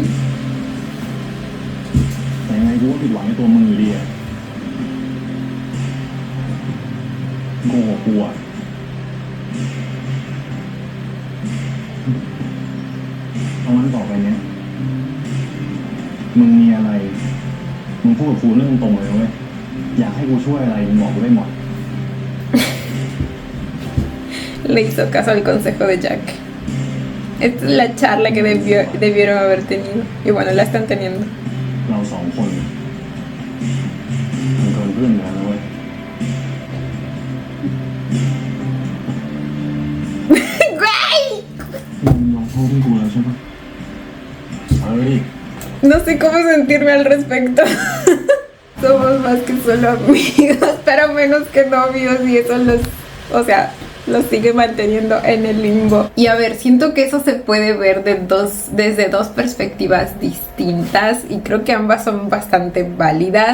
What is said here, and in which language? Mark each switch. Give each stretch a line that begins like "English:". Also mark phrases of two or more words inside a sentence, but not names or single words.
Thai: แต่ยังไงกูก็ผิดหวังในตัวมึงอยู่ดีอะโง่กว่ากูอะเอางั้นต่อไปเนี้ยมึงมีอะไรมึงพูดกับกูเรื่องตรงๆเลยเว้ยอยากให้กูช่วยอะไรมึงบอกกูได้หมด
Spanish: Le hizo caso al consejo de Jack. Esta es la charla que debieron haber tenido. Y bueno, la están teniendo.
Thai: เราสองคนมันเกินเพื่อนกันนะเว้ย
Spanish: ¡Güey!
Thai: มึงยอมโทษให้กูแล้วใช่ปะเฮ้ย
Spanish: No sé cómo sentirme al respecto. Somos más que solo amigos, pero menos que novios y eso o sea, los sigue manteniendo en el limbo. Y a ver, siento que eso se puede ver desde dos perspectivas distintas y creo que ambas son bastante válidas.